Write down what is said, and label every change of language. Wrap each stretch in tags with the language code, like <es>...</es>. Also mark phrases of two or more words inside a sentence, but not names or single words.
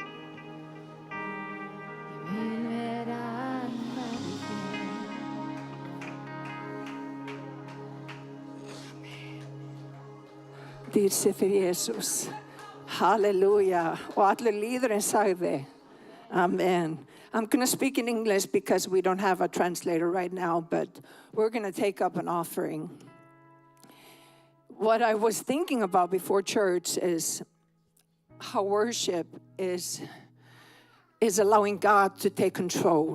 <is>Ég vil vera nærri þér. Dýrse fyrir Jesus. Halleluja. Og allir líðurinn sagði, Amen.</is> <en>I'm going to speak in English because we don't have a translator right now, but we're going to take up an offering. What I was thinking about before church is how worship is allowing God to take control.</en>